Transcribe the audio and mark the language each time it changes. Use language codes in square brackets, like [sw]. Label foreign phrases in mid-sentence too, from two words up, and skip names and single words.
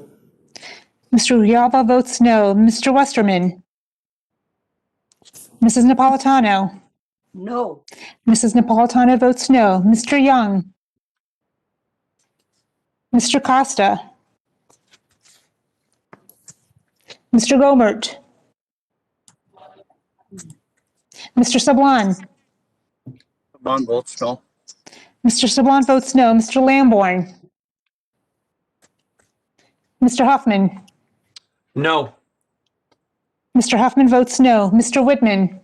[en] Mr. Grijalva votes no. Mr. Westerman. Mrs. Napolitano. No. Mrs. Napolitano votes no. Mr. Young. Mr. Costa. Mr. Gomert. Mr. Sablon. Sablon votes no. Mr. Sablon votes no. Mr. Lamborn. Mr. Huffman. No. Mr. Huffman votes no. Mr. Whitman.